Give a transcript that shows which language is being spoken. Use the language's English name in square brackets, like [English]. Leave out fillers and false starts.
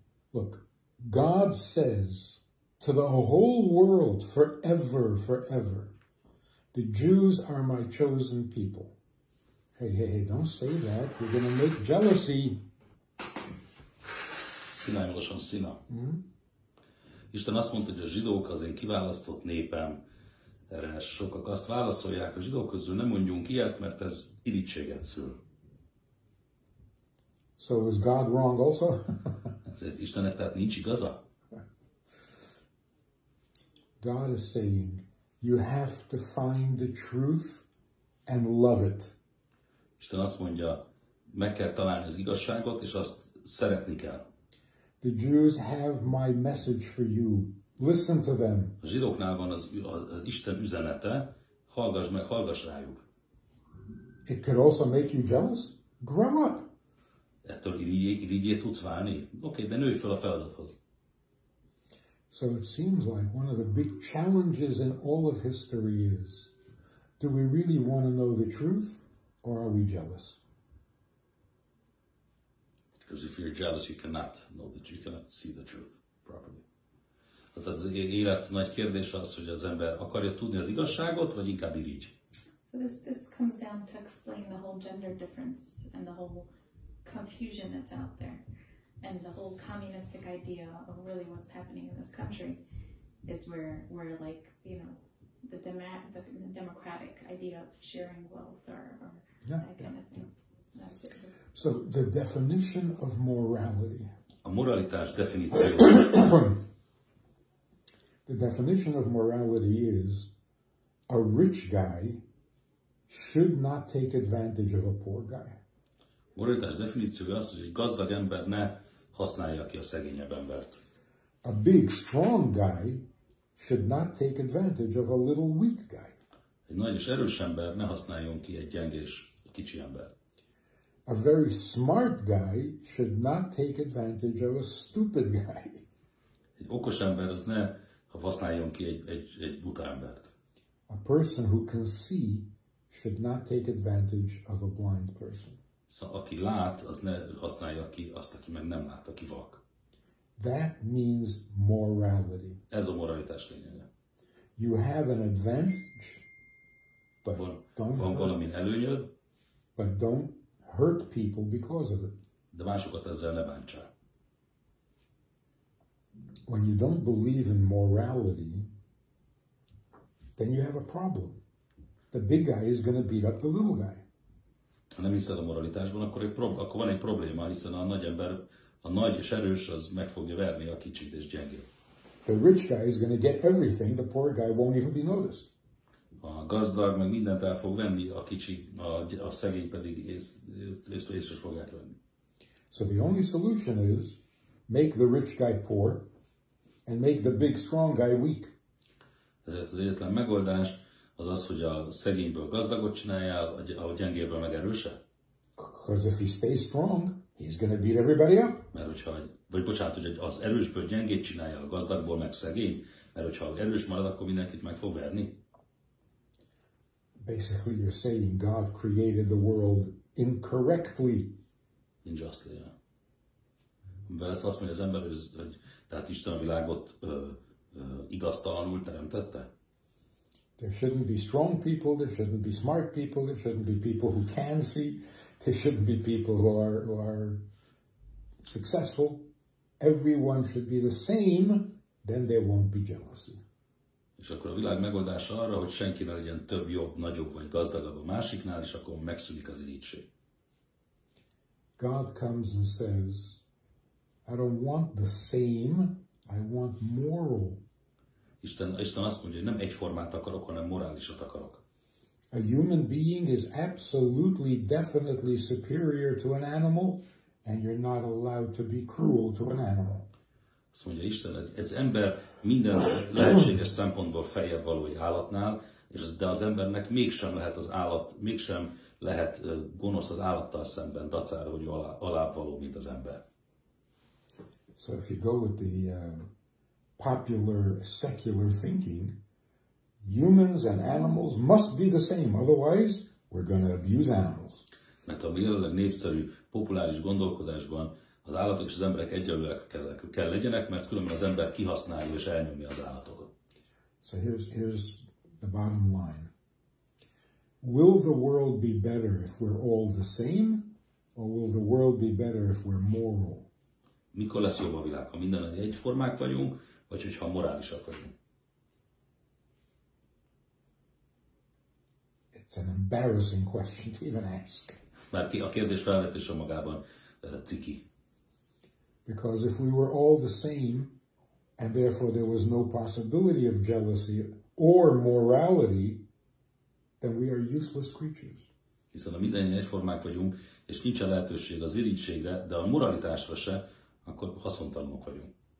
[English] Look, God says to the whole world forever, the Jews are my chosen people. Hey, don't say that. You're going to make jealousy. Színálmolosan szína. [Hungarian] Isten azt mondta, hogy a zsidók az én kiválasztott népem. Erre sokak azt válaszolják, a zsidók közül nem mondjunk ilyet, mert ez irítséget szül. [English] So is God wrong also? [Hungarian] Ezért Istennek tehát nincs igaza? [English] God is saying, you have to find the truth and love it. [Hungarian] Isten azt mondja, meg kell találni az igazságot, és azt szeretni kell. [English] The Jews have my message for you. Listen to them. [Hungarian] A zsidóknál van az Isten üzenete, hallgass rájuk. [English] It could also make you jealous. Grow up. [Hungarian] Ettől irigyé tudsz válni? Oké, de nőj fel a feladathoz. [English] So it seems like one of the big challenges in all of history is, do we really want to know the truth, or are we jealous? Because if you're jealous, you cannot see the truth properly. [Hungarian] Tehát az élet nagy kérdése az, hogy az ember akarja tudni az igazságot, vagy inkább irigy. [English] So this comes down to explain the whole gender difference and the whole confusion that's out there. And the whole communistic idea of really what's happening in this country is where like, you know, the democratic idea of sharing wealth or that kind of thing. That's it. So the definition of morality. [Hungarian] A moralitás definíció. [English] The definition of morality is a rich guy should not take advantage of a poor guy. [Hungarian] Moralitás definíciója az, hogy egy gazdag ember ne használja ki a szegényebb embert. [English] A big, strong guy should not take advantage of a little weak guy. [Hungarian] Egy nagy és erős ember ne használjon ki egy gyenge és kicsi embert. [English] A very smart guy should not take advantage of a stupid guy. [Hungarian] Egy okos ember az ne használjon ki egy buta embert. [English] A person who can see should not take advantage of a blind person. [Hungarian] Szóval aki lát, az ne használja ki azt, aki meg nem lát, aki vak. [English] That means morality. [Hungarian] Ez a moralitás lényege. [English] You have an advantage, but [Hungarian] Van valamin előnyöd, [English] but don't hurt people because of it. [Hungarian] de másokat ezzel ne bántsál. [English] When you don't believe in morality, then you have a problem. The big guy is going to beat up the little guy. [Hungarian] Ha nem hiszel a moralitásban, akkor van egy probléma, hiszen a nagy ember, a nagy és erős, az meg fogja verni a kicsit és gyengét. [English] The rich guy is going to get everything, the poor guy won't even be noticed. [Hungarian] A gazdag meg mindent el fog venni, a kicsi, a szegény pedig észre fogják venni. [English] So the only solution is make the rich guy poor and make the big strong guy weak. [Hungarian] Ezért az egyetlen megoldás az az, hogy a szegényből gazdagot csináljál, a gyengéből meg erőset. [English] Because if he stays strong, he's going to beat everybody up. [Hungarian] Mert hogy az erősből gyengét csináljál, a gazdagból meg szegény, mert hogyha erős marad, akkor mindenkit meg fog verni. [English] Basically, you're saying God created the world incorrectly. Injustly, yeah. [Hungarian] Mert ezt azt mondja az ember, hogy tehát Isten a világot igaztalanul teremtette. [English] There shouldn't be strong people, there shouldn't be smart people, there shouldn't be people who can see, there shouldn't be people who are successful. Everyone should be the same, then there won't be jealousy. [Hungarian] És akkor a világ megoldása arra, hogy senki ne legyen több, jobb, nagyobb vagy gazdagabb a másiknál, és akkor megszűnik az irigység. [English] God comes and says, I don't want the same, I want moral. [Hungarian] Isten azt mondja, hogy nem egyformát akarok, hanem morálisat akarok. [English] A human being is absolutely, definitely superior to an animal, and you're not allowed to be cruel to an animal. [Hungarian] Azt mondja Isten, ez ember minden lehetséges szempontból feljebb való egy állatnál, de az embernek mégsem lehet gonosz az állattal szemben, dacára, hogy alább való, mint az ember. [English] So if you go with the popular secular thinking, humans and animals must be the same, otherwise we're going to abuse animals. [Hungarian] Mert a jelenleg népszerű, populáris gondolkodásban az állatok és az emberek egyenlőek kell legyenek, mert különben az ember kihasználja és elnyomja az állatokat. [English] So here's the bottom line. Will the world be better if we're all the same, or will the world be better if we're moral? [Hungarian] Mikor lesz jobb a világ, ha minden egyformák vagyunk, vagy hogyha morálisak vagyunk? [English] It's an embarrassing question to even ask. [Hungarian] Mert a kérdés felvetése magában ciki. [English] Because if we were all the same, and therefore there was no possibility of jealousy or morality, then we are useless creatures. [Hungarian] Hiszen ha mindannyian egyformák vagyunk, és nincsen lehetőség az irigységre, de a moralitásra se, akkor haszontalanok vagyunk.